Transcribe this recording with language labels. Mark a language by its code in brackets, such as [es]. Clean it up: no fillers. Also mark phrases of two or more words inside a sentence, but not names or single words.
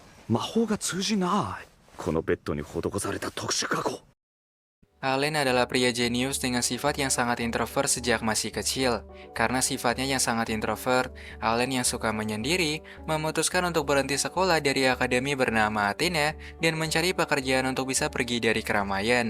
[ja] 魔法が通じない。このベッドに施された特殊加工。 [id] Allen adalah pria jenius dengan sifat yang sangat introvert sejak masih kecil. Karena sifatnya yang sangat introvert, Allen yang suka menyendiri memutuskan untuk berhenti sekolah dari akademi bernama Athena dan mencari pekerjaan untuk bisa pergi dari keramaian.